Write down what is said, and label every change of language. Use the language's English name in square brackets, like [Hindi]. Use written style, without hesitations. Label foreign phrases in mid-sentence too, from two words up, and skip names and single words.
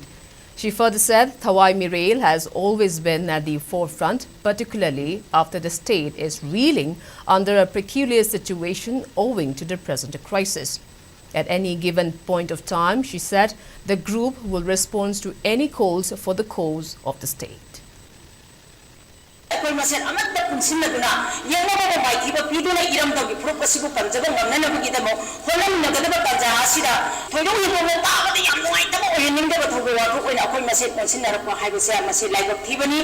[English] She further said Thawai Mirail has always been at the forefront, particularly after the state is reeling under a peculiar situation owing to the present crisis. At any given point of time, she said, the group will respond to any calls for the cause of the state. [Manipuri] ꯑꯩꯈꯣꯏ ꯃꯁꯦꯟ ꯑꯃꯠꯇ ꯄꯨꯟꯁꯤꯟꯅꯗꯨꯅ ꯌꯦꯡꯅꯕ ꯃꯥꯏꯊꯤꯕ ꯄꯤꯗꯨꯅ ꯏꯔꯝꯗꯝꯒꯤ ꯐꯨꯔꯨꯞ ꯑꯁꯤꯕꯨ ꯀꯟꯖꯕ ꯉꯝꯅꯅꯕꯒꯤꯗꯃꯛ ꯍꯣꯠꯅꯃꯤꯟꯅꯒꯗꯕ ꯇꯥꯟꯖꯥ ꯑꯁꯤꯗ ꯊꯣꯏꯗꯣꯛ ꯍꯦꯟꯗꯣꯛꯅ ꯇꯥꯕꯗ ꯌꯥꯝ ꯅꯨꯡꯉꯥꯏꯇꯕ ꯑꯣꯏꯍꯟꯅꯤꯡꯗꯕ ꯊꯧꯗꯣꯛ ꯋꯥꯊꯣꯛ ꯑꯣꯏꯅ ꯑꯩꯈꯣꯏ ꯃꯁꯦꯟ ꯄꯨꯟꯁꯤꯟꯅꯔꯛꯄ ꯍꯥꯏꯕꯁꯦ ꯃꯁꯤ ꯂꯥꯏꯕꯛ ꯊꯤꯕꯅꯤ